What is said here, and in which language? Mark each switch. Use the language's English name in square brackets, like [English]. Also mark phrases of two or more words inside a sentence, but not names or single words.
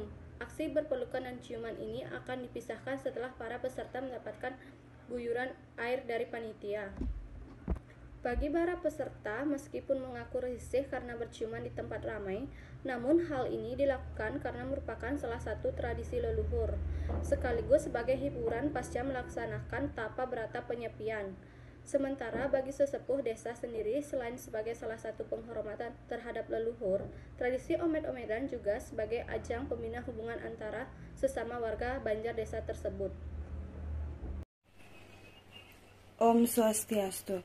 [Indonesian] Aksi berpelukan dan ciuman ini akan dipisahkan setelah para peserta mendapatkan guyuran air dari panitia. Bagi para peserta, meskipun mengaku risih karena berciuman di tempat ramai, namun hal ini dilakukan karena merupakan salah satu tradisi leluhur, sekaligus sebagai hiburan pasca melaksanakan tapa berata penyepian. Sementara bagi sesepuh desa sendiri, selain sebagai salah satu penghormatan terhadap leluhur, tradisi omed-omedan juga sebagai ajang pembina hubungan antara sesama warga Banjar desa tersebut. [Sanskrit] Om Swastiastu.